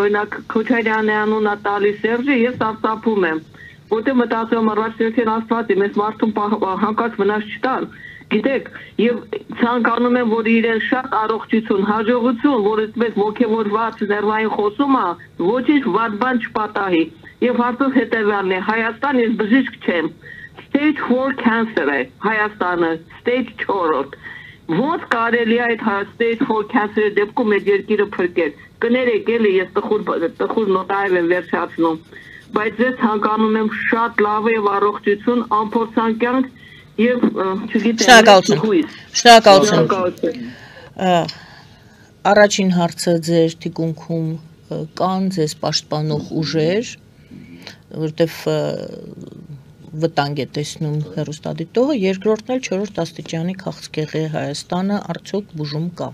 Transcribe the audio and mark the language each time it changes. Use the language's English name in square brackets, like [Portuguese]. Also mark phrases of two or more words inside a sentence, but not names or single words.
[Armenian] օրինակ Քոչարյանի անունը տալիս Սերժը, ես սարսափում եմ, որտեղ մտածում եմ առաջնորդին Աստված է, մեզ մարդուն հանկարծ վնաս չտան, գիտեք, եւ ցանկանում եմ, որ իրեն շատ առողջություն, հաջողություն, որ այդպես ոգևորված ներվային խոսում է, ոչինչ վատ բան չպատահի։ Եվ հարցը հետեւյալն է, Հայաստան ես բժիշկ չեմ, [English] stage 4 cancer [Armenian] է Հայաստանը, stage 4-րդ։ Ոնց կարելի է այդ [English] stage 4 cancer- [Armenian] ի դեպքում այդ երկիրը փրկել։ Կներեք, էլի ես տխուր նոտայով եմ վերջացնում, բայց ես ցանկանում եմ շատ լավ եւ առողջություն, ամփոփանք եւ չգիտեմ, շնորհակալություն։ Առաջին հարցը ձեր թիկունքում կան ձեզ պաշտպանող ուժեր, որտեվ վտանգ է տեսնում հեռուստադիտողը, երկրորդն էլ 4-րդ աստիճանի քաղցկեղի Հայաստանը արդյոք բուժում կա։